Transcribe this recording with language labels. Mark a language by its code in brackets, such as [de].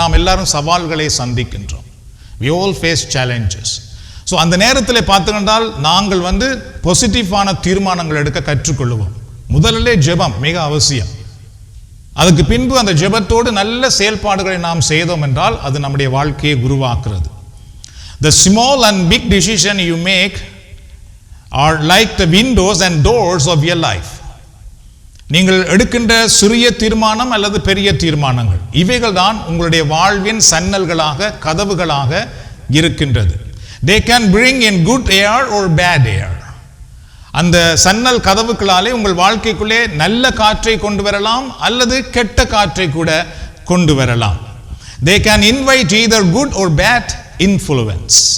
[ta] நாம் எல்லாரும் சவால்களை சந்திக்கின்றோம். [en] We all face challenges. [ta] So அந்த நேரத்தில் பார்த்துக்கிட்டால் நாங்கள் பாசிட்டிவான தீர்மானங்கள் எடுக்க கற்றுக்கொள்வோம். முதலிலே ஜெபம் மிக அவசியம். அதுக்கு பின்பு அந்த ஜெபத்தோடு நல்ல செயல்பாடுகளை நாம் செய்தோம் என்றால் அது நம்முடைய வாழ்க்கையை உருவாக்குறது. [en] The small and big decision you make are like the windows and doors of your life. [ta] நீங்கள் எடுக்கின்ற சிறிய தீர்மானம் அல்லது பெரிய தீர்மானங்கள் இவைகள் தான் உங்களுடைய வாழ்வின் சன்னல்களாக, கதவுகளாக இருக்கின்றது. [en] They can bring in good air or bad air. [ta] அந்த சன்னல் கதவுகளாலே உங்கள் வாழ்க்கைக்குள்ளே நல்ல காற்றை கொண்டு வரலாம் அல்லது கெட்ட காற்றை கூட கொண்டு வரலாம். [en] They can invite either good or bad influence.